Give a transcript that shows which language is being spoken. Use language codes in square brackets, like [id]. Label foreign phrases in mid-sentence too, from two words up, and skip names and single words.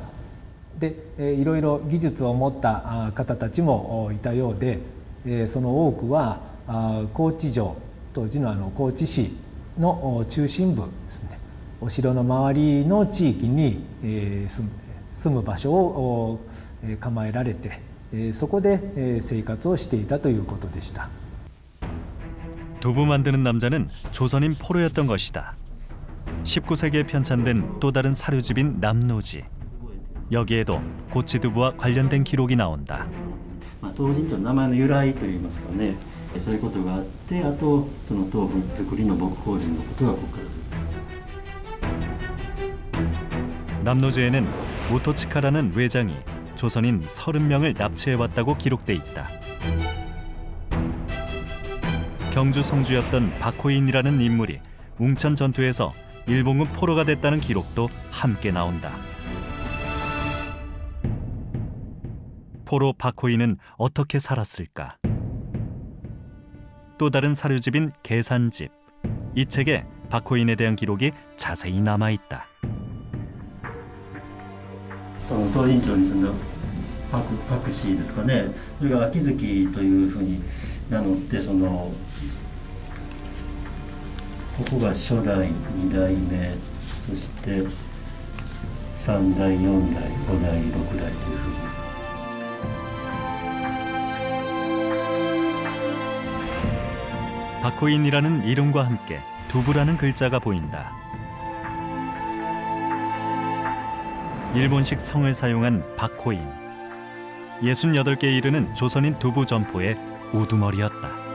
[ja] で、いろいろ技術を持った方たちもいたようで、その多くは高知城、当時の高知市の中心部ですね、お城の周りの地域に住む場所を構えられて、そこで生活をしていたということでした。 [ko] 두부 만드는 남자는 조선인 포로였던 것이다. 19세기에 편찬된 또 다른 사료집인 남노지. 여기에도 고치두부와 관련된 기록이 나온다. [ja] 東尋町の名前の由来といいますかね、そういうことがあって、あとその豆腐作りの牧法人のことがここからずっと。 [ko] 남노지에는 모토치카라는 외장이 조선인 30명을 납치해왔다고 기록돼 있다. 경주 성주였던 박호인이라는 인물이 웅천 전투에서 일본군 포로가 됐다는 기록도 함께 나온다. 포로 박호인은 어떻게 살았을까? 또 다른 사료집인 계산집. 이 책에 박호인에 대한 기록이 자세히 남아있다. [ja] その東尋町に住んだパクシーですかね、それが秋月というふうに名乗って、そのここが初代2代目、そして3代4代5代6代というふうに。 [ko] 박호인이라는 이름과 함께 두부라는 글자가 보인다. 일본식 성을 사용한 박호인. 68개에 이르는 조선인 두부 점포의 우두머리였다.